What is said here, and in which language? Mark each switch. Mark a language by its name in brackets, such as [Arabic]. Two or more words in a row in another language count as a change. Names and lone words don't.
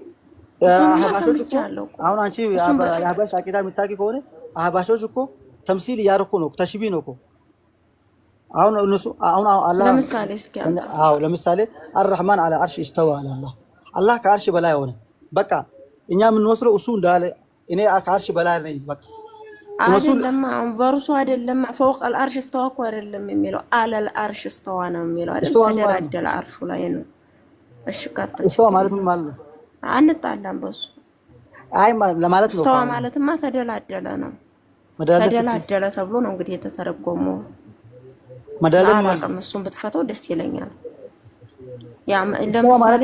[Amharic] አሁን አንቺ የአህባሽ አቂዳ የምታውቂ ከሆነ አህባሾች እኮ ተምሲል እያደረኩ ነው፣ ተሽቢህ ነው እኮ። አሁን እነሱ አሁን አላህ ለምሳሌ እስኪ ለምሳሌ አርrahማን አለ አርሽ ኢስተዋ አለ አላህ ከአርሽ በላይ ሆነ። በቃ እኛ የምንወስደው እሱ እንዳለ እኔ ከአርሽ በላይ ነኝ በቃ አይደለም። አሁን ቨርሱ አይደለም [Arabic] فوق العرش استوى [Amharic] እኮ አይደለም የሚለው [Arabic] على العرش استوى [Amharic] ነው የሚለው አይደል? ተደላደለ አርሹ ላይ ነው። እሺ ቀጥል። استوى ማለት ምን ማለት ነው? አንጣላም በሱ። አይ ለማለት ነው። استوى ማለትማ ተደላደለ ነው። ተደላደለ ተብሎ ነው እንግዲህ የተተረጎመው። መደለም ማለት እሱን ብትፈተው ደስ ይለኛል። ያ ለምሳሌ